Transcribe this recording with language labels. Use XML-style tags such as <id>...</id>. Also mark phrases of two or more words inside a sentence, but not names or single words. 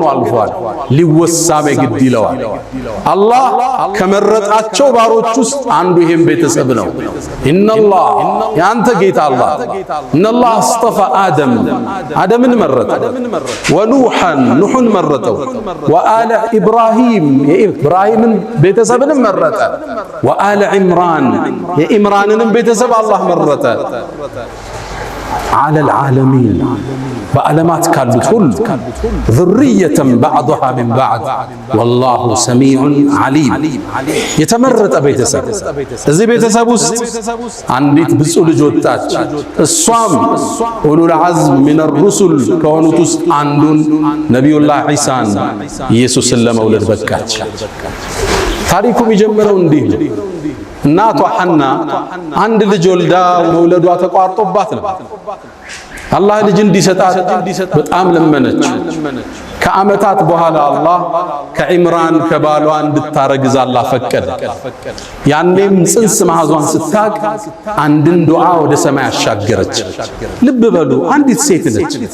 <am>አልፏል ሊወሳም ግድ ይለዋል አላህ ከመረጣቸው ባሮች ውስጥ አንዱ ይሄም ቤተሰብ ነው ኢነላህ ያንተ ጌታ አላህ</am> <ar>إن الله اصطفى</ar> <am>አደምን መረጠ ወኑሐን ኑሕን መረጠው</am> <ar>وآل إبراهيم</ar> <am>የኢብራሂምን ቤተሰብንም መረጠ</am> <ar>وآل عمران</ar> <am>የዕምራንንም ቤተሰብ አላህ መረጠ</am> <ar>على العالمين</ar> <am>በዓለማት ካሉት ሁሉ</am> <ar>ذرية بعضها من بعض والله سميع عليم</ar> <am>የተመረጠ ቤተሰብ እዚህ ቤተሰብ ውስጥ አንዲት ብፁዕ ልጅ ወጣች እሷም</am> <ar>أولو العزم من الرسل</ar> <am>ከሆኑት ውስጥ አንዱን ነቢዩላህ ዒሳን ኢየሱስን ለመውለድ በቃች ታሪኩ የሚጀምረው እንዲህ ነው እናቷ ሐና አንድ ልጅ ወልዳ መውለዷ ተቋርጦባት ነው አላህ ልጅ እንዲሰጣት በጣም ለመነች ከዓመታት በኋላ አላህ ከዕምራን ከባሏ እንድታረግዝ አላህ ፈቀደ ያኔም ጽንስ ማህዟን ስታቅ አንድን ዱዓ ወደ ሰማይ አሻገረች ልብ በሉ አንዲት ሴት ነች</am>